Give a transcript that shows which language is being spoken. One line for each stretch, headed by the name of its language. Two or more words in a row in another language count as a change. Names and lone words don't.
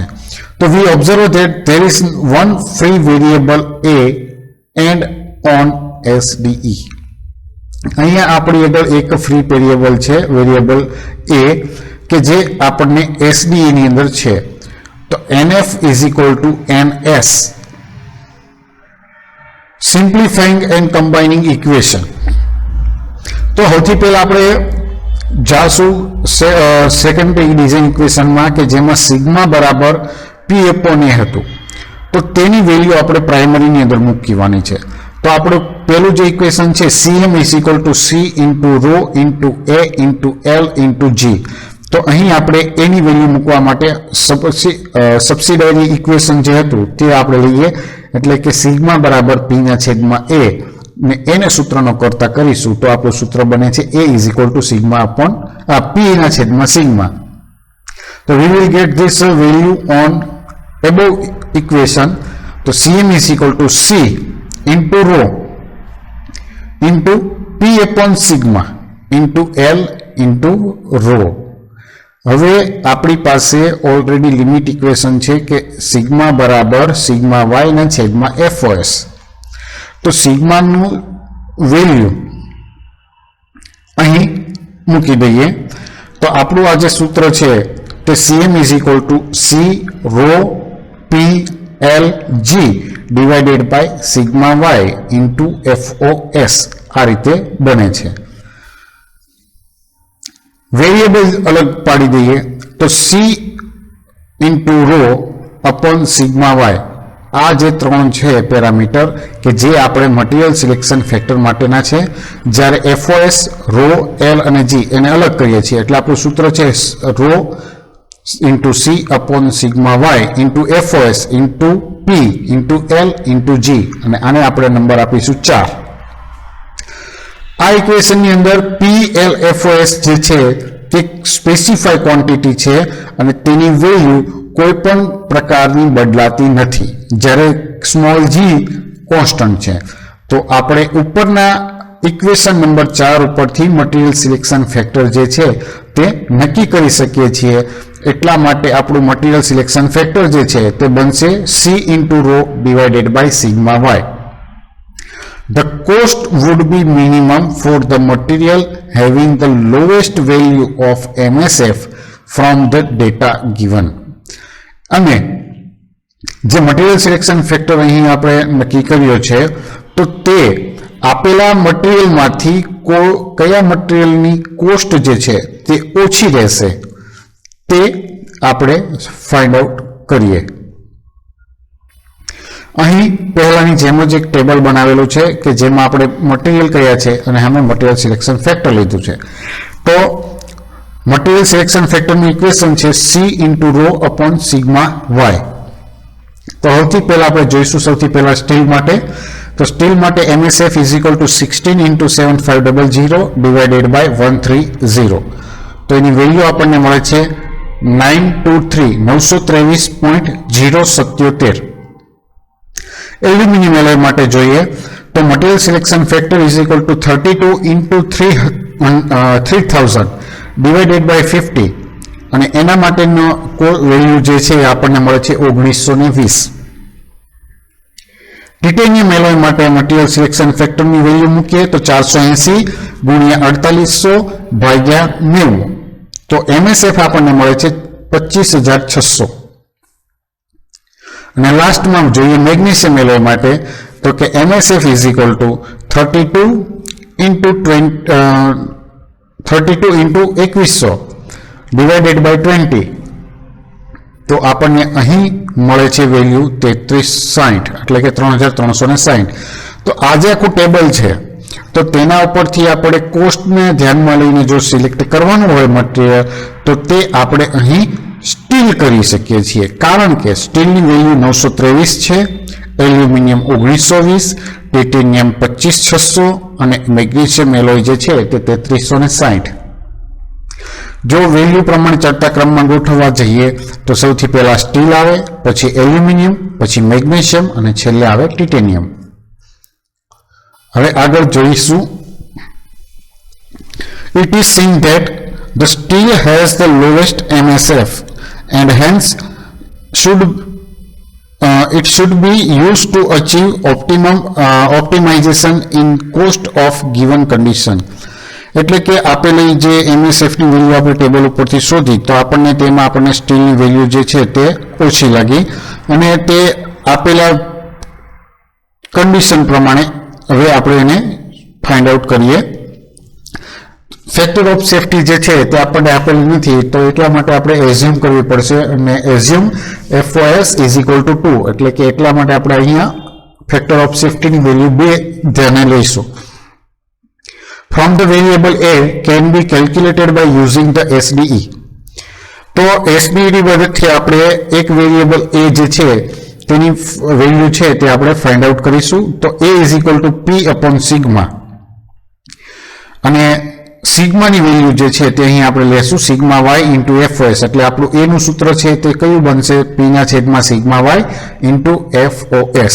English: તો we observe that there is one free variable A and on SDE.
Gujarati: અહીંયા આપણી આગળ એક
English: free variable
Gujarati: છે, વેરિયેબલ એ, કે જે આપણને SDE ની અંદર છે.
English: તો NF is equal to NS, simplifying and combining equation.
Gujarati: તો સૌથી પહેલા આપણે જાશું
English: secondary design equation
Gujarati: કે જેમાં સિગ્મા બરાબર
English: P upon A
Gujarati: હતું. તો તેની વેલ્યુ આપણે પ્રાઇમરીની અંદર મૂકવાની છે. તો આપણું પહેલું જે ઇક્વેશન છે
English: CM is equal to C into rho into A into L into G.
Gujarati: તો અહીં આપણે એની વેલ્યુ મૂકવા માટે
English: subsidiary equation
Gujarati: જે હતું તે આપણે લઈએ, એટલે કે સિગ્મા બરાબર P ના છેદમાં A ને એને સૂત્રનો કરતા કરીશું તો આપણું સૂત્ર બને છે
English: A is equal to sigma upon P
Gujarati: ના છેદમાં સિગ્મા.
English: તો we will get this value on above equation. તો CM is equal to C into rho into P upon sigma into L into rho.
Gujarati: હવે આપણી પાસે
English: already limit equation
Gujarati: છે કે સિગ્મા બરાબર સિગ્મા y ના છેદમાં FOS. તો સિગ્માનું વેલ્યુ અહીં મૂકી દઈએ તો આપણું આ જે સૂત્ર છે તે
English: CM is equal to C rho P L G divided by sigma y into FOS
Gujarati: આ રીતે બને છે. વેરિયેબલ અલગ પાડી દઈએ તો
English: C into rho upon sigma y,
Gujarati: આ જે ત્રણ છે પેરામીટર કે જે આપણે
English: material selection factor
Gujarati: માટેના છે, જ્યારે FOS, rho, L અને G એને અલગ કરીએ છીએ એટલે આપણું સૂત્ર છે
English: rho into C upon sigma y into FOS into P into L into G
Gujarati: અને આને આપણે નંબર આપીશું 4. આ ઇક્વેશનની અંદર PLFOS જે છે તે
English: specify quantity
Gujarati: છે અને તેની વેલ્યુ કોઈ પણ પ્રકારની બદલાતી નથી, જ્યારે
English: small g
Gujarati: કોન્સ્ટન્ટ છે. તો આપણે ઉપરના ઇક્વેશન નંબર 4 ઉપરથી
English: material selection factor
Gujarati: જે છે તે નક્કી કરી શકીએ છીએ. એટલા માટે આપણું
English: material selection factor
Gujarati: જે છે તે બનશે
English: C into rho divided by sigma y. The cost would be minimum for the material having the lowest value of MSF from the data given.
Gujarati: અને જે
English: material selection factor
Gujarati: અહીં આપણે નક્કી કર્યો છે તો તે આપેલા મટીરિયલમાંથી કયા મટીરિયલની કોસ્ટ જે છે તે ઓછી રહેશે તે આપણે
English: find out
Gujarati: કરીએ. અહીં પહેલાની જેમ જ એક ટેબલ બનાવેલું છે કે જેમાં આપણે મટીરિયલ કયા છે અને અમે
English: material selection factor
Gujarati: લીધું છે. તો
English: material selection factor
Gujarati: ઇક્વેશન છે
English: C into rho upon sigma y.
Gujarati: તો સૌથી પહેલા આપણે જોઈશું સૌથી પહેલા સ્ટીલ માટે. તો સ્ટીલ માટે
English: MSF is equal to 16 into 7500 divided by 130.
Gujarati: તો એની વેલ્યુ આપણને મળે છે 923.077.
English: aluminium alloy
Gujarati: માટે જોઈએ તો
English: material selection factor is equal to 32 into 3000 divided by 50
Gujarati: અને એના માટેનો વેલ્યુ જે છે આપણને મળે છે 1920.
English: titanium alloy
Gujarati: માટે
English: material selection factor
Gujarati: વેલ્યુ મૂકીએ તો 480 ગુણ્યા 4800 ભાગ્યા 90. તો MSF આપણને મળે છે 25600. અને લાસ્ટમાં જોઈએ
English: magnesium alloy
Gujarati: માટે તો કે
English: MSF is equal to 32 into 2100 divided by 20
Gujarati: તો આપણને અહીં મળે છે વેલ્યુ 3360 એટલે કે 3360. તો આ જે આખું ટેબલ છે તો તેના ઉપરથી આપણે કોસ્ટને ધ્યાનમાં લઈને જો સિલેક્ટ કરવાનું હોય મટીરિયલ તો તે આપણે અહીં સ્ટીલ કરી શકીએ છીએ, કારણ કે સ્ટીલની વેલ્યુ 923 છે, એલ્યુમિનિયમ 1920, ટાઇટેનિયમ 25600 અને
English: magnesium alloy
Gujarati: જે છે તે 3360. જો વેલ્યુ પ્રમાણે ચડતા ક્રમમાં ગોઠવવા જઈએ તો સૌથી પહેલા સ્ટીલ આવે, પછી એલ્યુમિનિયમ, પછી મેગ્નેશિયમ અને છેલ્લે આવે ટાઇટેનિયમ. હવે આગળ જોઈશું.
English: It is seen that the steel has the lowest MSF and hence it should be used to achieve optimization in cost of given condition.
Gujarati: એટલે કે આપેલી જે MSF ની વેલ્યુ આપણે ટેબલ ઉપરથી શોધી તો આપણને સ્ટીલની વેલ્યુ જે છે તે ઓછી લાગી અને તે આપેલા કન્ડિશન પ્રમાણે હવે આપણે એને
English: find out
Gujarati: કરીએ.
English: factor of safety
Gujarati: જે છે તે આપણને આપેલી નથી તો એટલા માટે આપણે એઝ્યુમ કરવી પડશે અને એઝ્યુમ FOS = 2 એટલે કે એટલા માટે આપણે અહીંયા
English: factor of safety
Gujarati: વેલ્યુ 2 ધ્યાને લઈશું.
English: From the variable A can be calculated by using the SDE.
Gujarati: તો SDE ની મદદથી આપણે એક વેરિયેબલ A જે છે તેની વેલ્યુ છે તે આપણે
English: find out
Gujarati: કરીશું. તો A = P/sigma અને સિગ્માની વેલ્યુ જે છે તે અહીં આપણે લેશું
English: sigma y * FOS
Gujarati: એટલે આપણું A નું સૂત્ર છે તે કયું બનશે
English: P/sigma y * FOS.